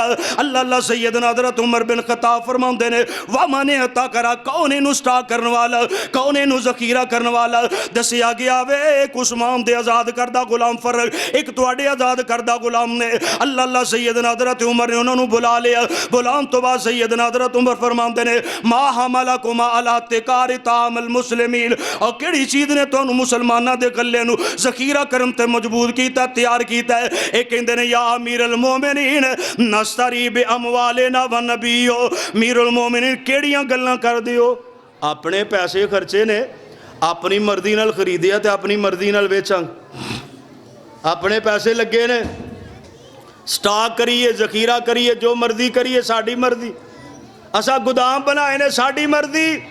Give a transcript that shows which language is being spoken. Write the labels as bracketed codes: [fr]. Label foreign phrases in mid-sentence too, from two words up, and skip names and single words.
[pa] اللہ اللہ سیدنا حضرت عمر بن خطاب فرماتے نے वा मने अता करा, کون اینوں سٹاک کرنے والا، کون اینوں ذخیرہ کرنے والا. دسیا گیا وے اک عثمان دے آزاد کردہ غلام فرق، اک تہاڈے آزاد کردہ غلام نے. اللہ اللہ سیدنا حضرت عمر نے انہاں نے بلا لیا۔ بلان تو بعد سیدنا حضرت عمر فرماتے نے [ar] ما حملكما على احتكار طعام المسلمين, [pa] اور کیہڑی چیز نے تہانوں مسلماناں دے غلے نوں ذخیرہ کرن تے مجبور کیتا، تیار کیتا ہے. یہ کہندے نے [ar] يا أمير المؤمنين نشتري بأموالنا ونبيع, [pa] امیر المومنین کیہڑیاں گلاں کردے ہو، اپنے پیسے خرچے نے، اپنی مرضی نال خریدیا تے اپنی مرضی نال ویچاں، اپنے پیسے لگے نے، سٹاک کریے ذخیرہ کریے جو مرضی کریے، ساڈی مرضی، اسی گودام بنائے نے ساڈی مرضی.